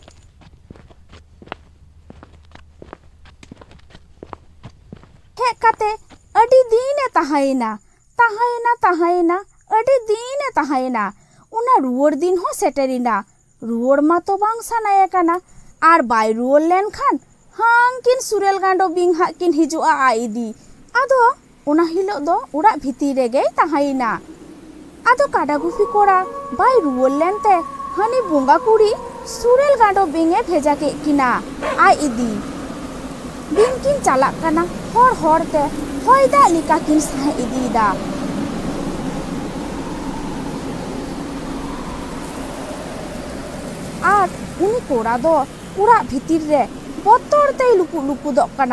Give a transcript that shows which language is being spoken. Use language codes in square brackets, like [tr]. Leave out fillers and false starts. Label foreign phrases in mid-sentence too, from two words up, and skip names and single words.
[sat] हेज काते अडी दीने ताहाइना ताहाइना ताहाइना अडी दीने ताहाइना। उना रुआड़ दिन हो सेटेरिना रुआड़ मा तो बांग सानाया कना आर बाय रुआड़ लेन खान हांकिन सुरेल गांडो बिंग हाकिन हिजुआ आइदी। आदो उना हिलो दो उड़ा भीती रेगे ताहाइना। आदो काडा गुपी कोड़ा बाय रुआड़ लेनते हनी बोंगा कुड़ी सुरेल गांडो बिंगे भेजा के किना आय इदी। बिंग किन चालाक कना हर हरते हयदा लिका किन साह इदीदा। आर उनी कोड़ा दो उड़ा भीतिर रे बतरते लुकु लुकु दो कना।